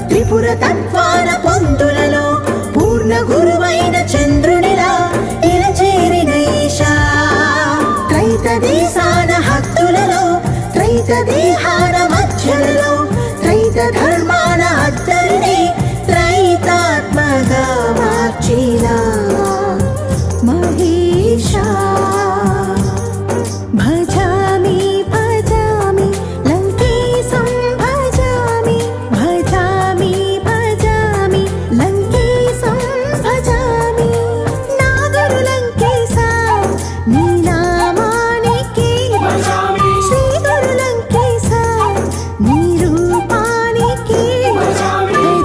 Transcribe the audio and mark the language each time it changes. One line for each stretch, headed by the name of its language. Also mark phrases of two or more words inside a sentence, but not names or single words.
Telugu: పురతత్వాన పొందులలో పూర్ణ గురువైన చంద్రునిలా ఇలా చేరిన ఈశా త్రైత దేశాన హద్దులలో త్రైత దేహాన మధ్యలలో త్రైత ధర్మాన అద్దరిని త్రైతాత్మగా మార్చిన మహేశా
Sanskrit: భజామి భజామి లంకేశం భజామి భజామి భజామి లంకేశం భజామి నాగరు లంకేశ
Telugu: నీ నామానికి
Sanskrit: భజామి శ్రీగురు లంకేశ
Telugu: నీ రూపానికి
Sanskrit: భజామి